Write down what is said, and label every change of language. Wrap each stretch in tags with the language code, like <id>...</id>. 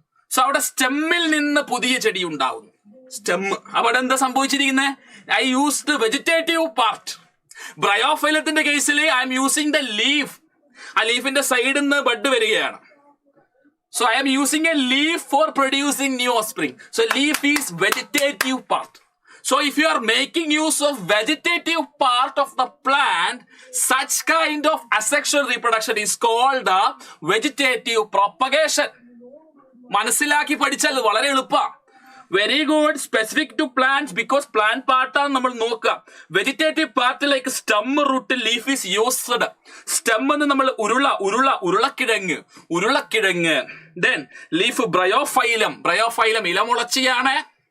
<ml>So അവിടെ സ്റ്റെമ്മിൽ നിന്ന് പുതിയ ചെടി ഉണ്ടാകുന്നു. അവിടെ എന്താ സംഭവിച്ചിരിക്കുന്നത്?</ml> <en>I used vegetative part.</en> <ml>ബ്രയോഫൈലത്തിന്റെ കേസിൽ</ml> <en>I'm using the leaf.</en> <ml>ആ ലീഫിന്റെ സൈഡിൽ നിന്ന് ബഡ് വരികയാണ്.</ml> <en>So I'm using a leaf for producing new offspring. So leaf is vegetative part. So if you are making use of vegetative part of the plant, such kind of asexual reproduction is called the vegetative propagation.</en> <ml>മനസ്സിലാക്കി പഠിച്ചാൽ വളരെ എളുപ്പമാണ്.</ml> <en>Very good. Specific to plants,</en> <ml>because plant പാർട്ടാണ് നമ്മൾ നോക്കുക. Vegetative പാർട്ടിലേക്ക് stem, root, leaf is used. Stem എന്ന് നമ്മൾ ഉരുളക്കിഴങ്ങ്. Then leaf ബ്രയോഫൈലം ഇലമുളച്ചിയാണ്.</ml>